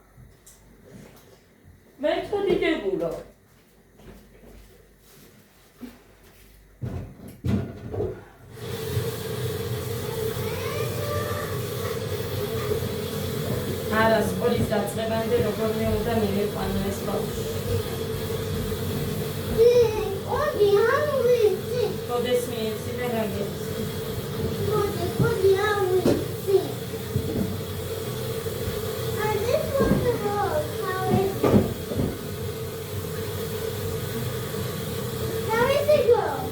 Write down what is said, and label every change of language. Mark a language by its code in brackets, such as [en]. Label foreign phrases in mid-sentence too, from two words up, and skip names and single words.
[ka] მე თქო დიდებულო. არა სკოლის დაწყებამდე როგორ უნდა მივიყვანო ეს ბავშვი. [pt] Podes me ensinar a ver. Pode sim. [en] I just want to know how is it? How is it go?